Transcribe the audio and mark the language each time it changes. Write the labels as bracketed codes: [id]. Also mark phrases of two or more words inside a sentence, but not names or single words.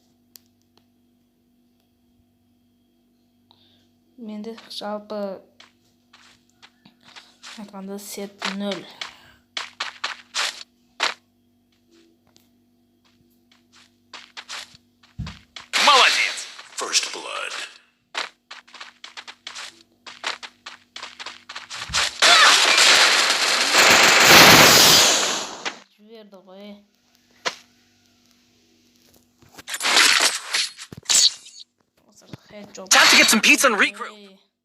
[kk] Mende жалпы айтқанда сет 0. Молодец! [en] First blood. [kk] Жіберді ғой. [en] Time to get some pizza and regroup.